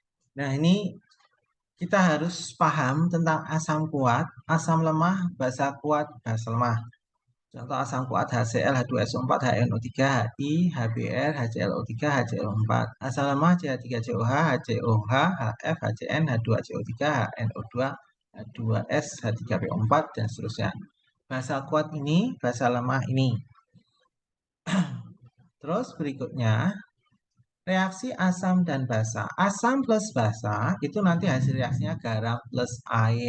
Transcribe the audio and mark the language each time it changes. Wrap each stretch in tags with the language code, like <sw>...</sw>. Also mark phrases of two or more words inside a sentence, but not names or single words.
<id>Nah, ini kita harus paham tentang asam kuat, asam lemah, basa kuat, basa lemah. Contoh asam kuat HCl, H2SO4, HNO3, HI, HBr, HClO3, HCl4. Asam lemah CH3COH, HCOH, HF, HCN, H2CO3, HNO2, H2S, H3PO4, dan seterusnya. Basa kuat ini, basa lemah ini. Terus berikutnya, reaksi asam dan basa. Asam plus basa itu nanti hasil reaksinya garam plus air.</id>